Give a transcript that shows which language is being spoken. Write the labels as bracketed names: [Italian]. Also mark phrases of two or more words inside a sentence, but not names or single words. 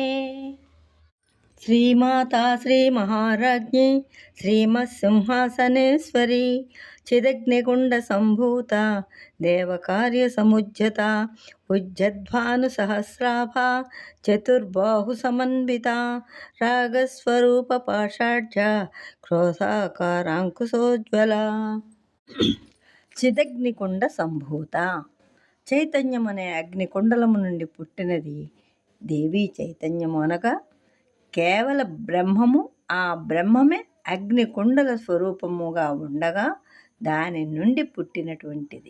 [Sanskrit] श्रीमाता श्रीमहाराज्ञी श्रीमत्सिंहासनेश्वरी चिदग्निकुण्डसम्भूता देवकार्यसमुज्झता उज्जद्भानुसहस्राभा चतुर्बाहुसमन्विता रागस्वरूपपाषाढ्या क्रोधाकाराङ्कुशोज्ज्वला। [Telugu] చిదగ్నికుండ సంభూత చైతన్యం అనే అగ్నికుండలము నుండి పుట్టినది దేవీ చైతన్యము అనగా కేవల బ్రహ్మము. ఆ బ్రహ్మమే అగ్నికుండల స్వరూపముగా ఉండగా దాని నుండి పుట్టినటువంటిది.